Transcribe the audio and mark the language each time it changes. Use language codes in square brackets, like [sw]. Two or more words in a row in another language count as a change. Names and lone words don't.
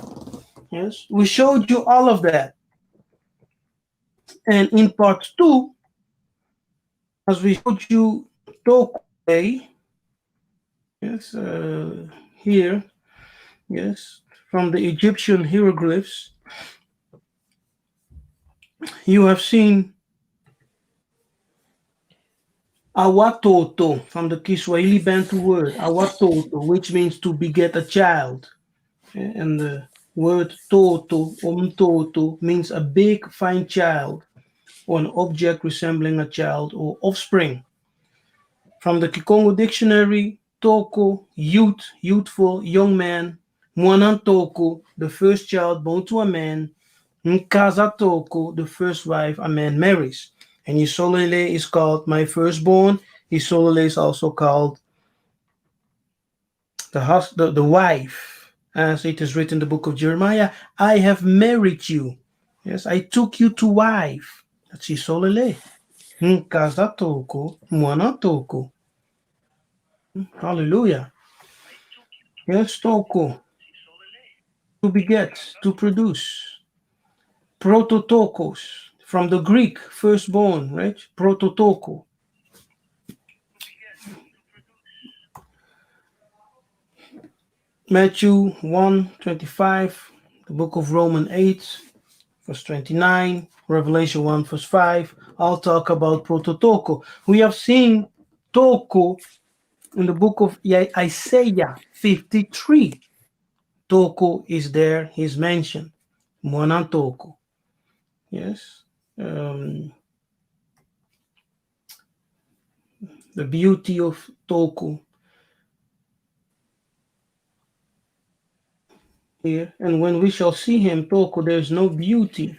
[en] Yes, we showed you all of that. And in part 2, as we showed you TOKO, yes, here, yes, from the Egyptian hieroglyphs, you have seen Awatoto from the Kiswahili Bantu word, Awatoto, which means to beget a child. And the word toto, toto, means a big, fine child or an object resembling a child or offspring. From the Kikongo dictionary, toko, youth, youthful, young man. [kg] Mwana toko, [en] the first child born to a man. [kg] Nkaza toko, [en] the first wife a man marries. And Isolele is called my firstborn. Isolele is also called the wife, as it is written in the book of Jeremiah. I have married you. Yes, I took you to wife. [kg] That's Isolele. Nkaza toko, mwana toko. [en] Hallelujah. Yes, toko. To beget, to produce. Prototokos, from the Greek, firstborn, right? Prototoko. Matthew 1:25, the book of Romans 8, verse 29, Revelation 1, verse 5, all talk about prototoko. We have seen toko in the book of Isaiah 53. Toko is there, he's mentioned. [kg] Mwana toko. [en] Yes. The beauty of toko here, and when we shall see him, toko, there's no beauty.